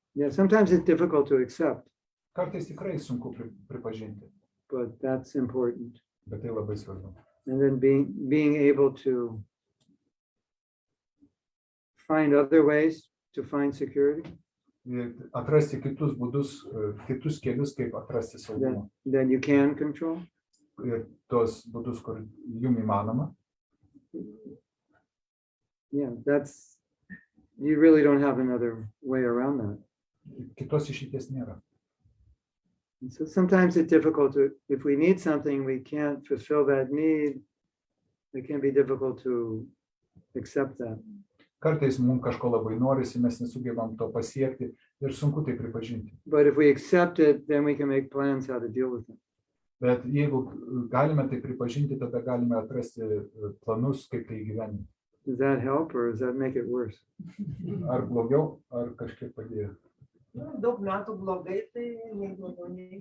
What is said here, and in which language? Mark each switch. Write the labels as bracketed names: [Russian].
[English] sometimes it's difficult to accept, [Lithuanian] Kartais tikrai sunku pripažinti, [English] but that's important. [Lithuanian] bet tai labai svarbu. [English] And then being able to find other ways to find security, [Lithuanian] Ir atrasti kitus būdus, kitus kelius, kaip atrasti saugumą. [English] that you can control. [Lithuanian] Ir tos būdus, kur jum įmanoma. [English] Yeah, you really don't have another way around that. [Lithuanian] Kitos išeities nėra. [English] And so sometimes it's difficult if we need something, we can't fulfill that need. It can be difficult to accept that. [Lithuanian] Kartais mums kažko labai norisi, mes nesugebam to pasiekti ir sunku tai pripažinti. [English] But if we accept it, then we can make plans how to deal with it. [Lithuanian] Bet jeigu galime tai pripažinti, tada galime atrasti planus, kaip tai įgyvendinti. [English] Does that help or does that make it worse? [Lithuanian] Ar blogiau, ar kažkiek padėjo. Daug metų blogai, tai nei blogiau, nei